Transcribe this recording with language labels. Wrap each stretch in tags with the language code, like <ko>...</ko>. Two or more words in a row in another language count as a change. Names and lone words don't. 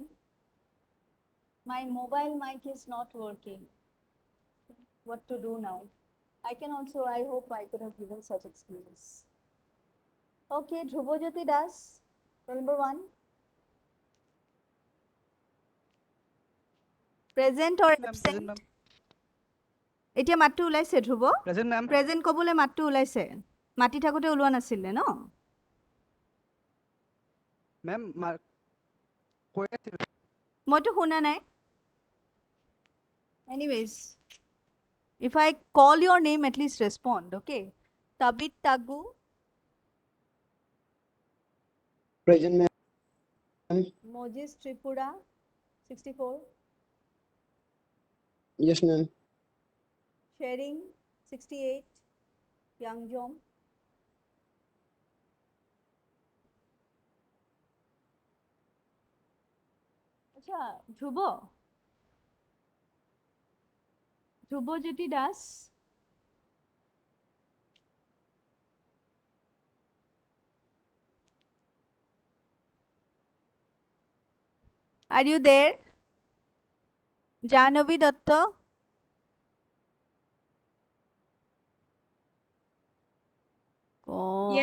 <en>My mobile mic is not working. What to do now? I can also, I hope I could have given such experience. Okay, Dhrubojyoti Das, roll number 1. Present or absent?</en> <as>এতিয়া মাতটো ওলাইছে ধ্ৰুৱ?</as> <en>Present, ma'am.</en> <as>প্ৰেজেন্ট ক'বলৈ মাতটো ওলাইছে? মাতি থাকোতে ওলোৱা নাছিলে ন?</as> <en>Ma'am,</en> <as>মইতো শুনা নাই।</as> <en>Anyways, if I call your name, at least respond, okay? Tabit Tagu. Present, ma'am. Mojis Tripura, 64. Yes, ma'am. Sharing, 68. Yangjom.</en> <as>আচ্ছা ধ্রুব, ধ্রুবজ্যোতি দাস,</as> <en>are you there? Jahnavi Datta? Oh.</en>